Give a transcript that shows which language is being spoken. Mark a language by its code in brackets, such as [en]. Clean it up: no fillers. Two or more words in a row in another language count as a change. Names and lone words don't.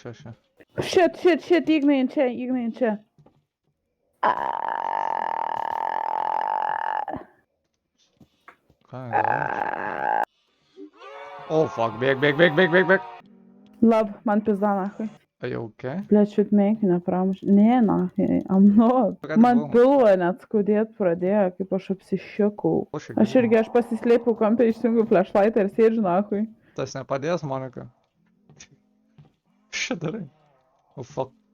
[lt] Shit, Ignai čia. Ką, gal? [en] Oh, fuck, bėk. [lt] Lab, man pizda, nachai. [en] Are you okay? [lt] Blet, šit menkinę pramuš. Ne, nachai, [en] I'm not. [lt] Man pilvą net skaudėt pradėjo, kaip aš apsišiukau. Aš pasislėpiau kampę, išsijungiu flashlightą ir sėdžiu, nachai. Tas nepadės, Monika. Šit darai. [en] Oh, fuck.